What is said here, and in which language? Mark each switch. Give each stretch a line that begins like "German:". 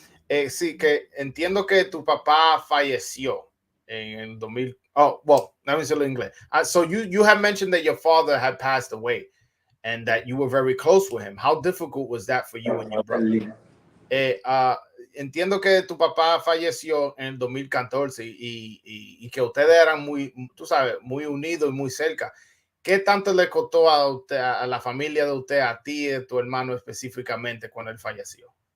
Spanish: Sí, que entiendo que tu papá falleció en el 2000.
English: Oh, well, let me say it in English. So you have mentioned that your father had passed away and that you were very close with him. How difficult was that for you and your brother?
Spanish: Entiendo que tu papá falleció en el 2014 y que ustedes eran muy, tú sabes, muy unidos y muy cerca. ¿Qué tanto le costó a usted, a la familia de usted, a ti y a tu hermano específicamente cuando él falleció?